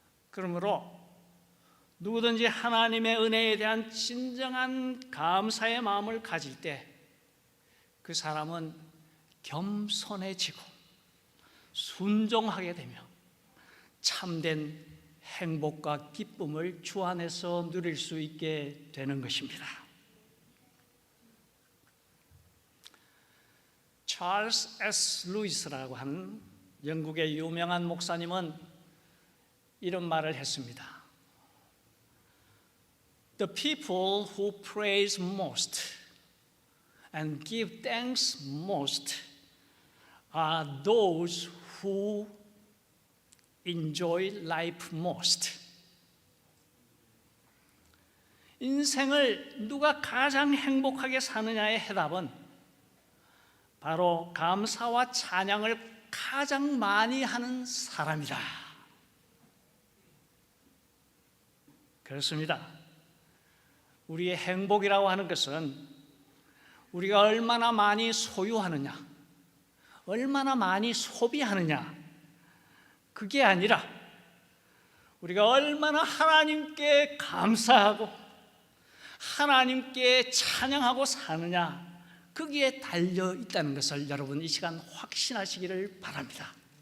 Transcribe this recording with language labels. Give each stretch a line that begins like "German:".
Korean: 그러므로 누구든지 하나님의 은혜에 대한 진정한 감사의 마음을 가질 때 그 사람은 겸손해지고 순종하게 되며 참된 행복과 기쁨을 주 안에서 누릴 수 있게 되는 것입니다. 찰스 S. 루이스라고 하는 영국의 유명한 목사님은 이런 말을 했습니다.
English: The people who praise most and give thanks most are those who enjoy life most.
Korean: 인생을 누가 가장 행복하게 사느냐의 해답은 바로 감사와 찬양을 가장 많이 하는 사람이다. 그렇습니다. 우리의 행복이라고 하는 것은 우리가 얼마나 많이 소유하느냐, 얼마나 많이 소비하느냐, 그게 아니라 우리가 얼마나 하나님께 감사하고 하나님께 찬양하고 사느냐, 거기에 달려 있다는 것을 여러분 이 시간 확신하시기를 바랍니다.